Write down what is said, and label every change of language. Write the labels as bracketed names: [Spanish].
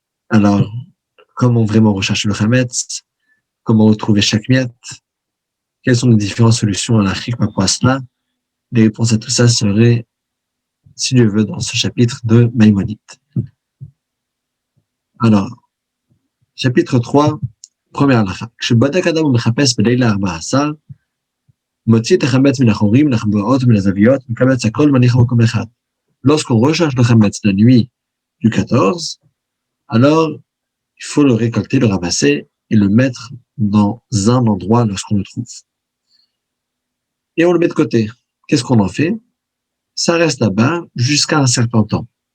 [French] Alors, comment vraiment rechercher le Chametz? Comment retrouver chaque miette? Quelles sont les différentes solutions à la par rapport à cela? Les réponses à tout ça seraient, si Dieu veut, dans ce chapitre de Maïmonide. Alors, chapitre 3, première halakha. [Hebrew] כשבדק אדם ומחפש בלילה 14, מוציא את החמץ מן החורים, מן החבואות ומן הזוויות, מקבץ הכל מניח במקום אחד. [French] Lorsqu'on recherche le chametz la nuit du 14, alors il faut le récolter, le ramasser et le mettre dans un endroit lorsqu'on le trouve. Et on le met de côté. Qu'est-ce qu'on en fait? Ça reste là-bas jusqu'à un certain temps.